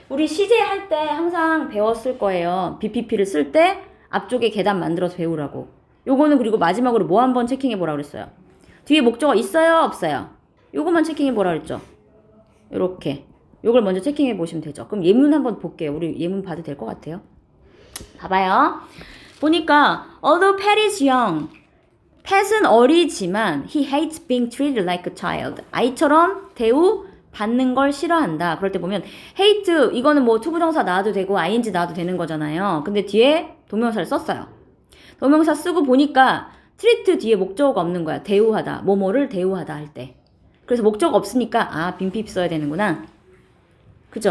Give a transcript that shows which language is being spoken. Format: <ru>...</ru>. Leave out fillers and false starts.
<ko>우리 시제 할 때 항상 배웠을 거예요. BPP를 쓸 때 앞쪽에 계단 만들어서 배우라고. 요거는 그리고 마지막으로 뭐 한번 체킹해 보라 그랬어요. 뒤에 목적어 있어요? 없어요? 요것만 체킹해 보라 그랬죠. 요렇게. 요걸 먼저 체킹해 보시면 되죠. 그럼 예문 한번 볼게요. 우리 예문 봐도 될 것 같아요. 봐봐요. 보니까</ko> <en>although Pat is young,</en> <ko>Pat은 어리지만</ko> <en>he hates being treated like a child.</en> <ko>아이처럼 대우 받는 걸 싫어한다. 그럴 때 보면 hate 이거는 뭐 투부정사 나와도 되고 ing 나와도 되는 거잖아요. 근데 뒤에 동명사를 썼어요. 동명사 쓰고 보니까 treat 뒤에 목적어가 없는 거야. 대우하다. 뭐뭐를 대우하다 할 때. 그래서 목적어 없으니까 빈핍 써야 되는구나. 그죠?</ko>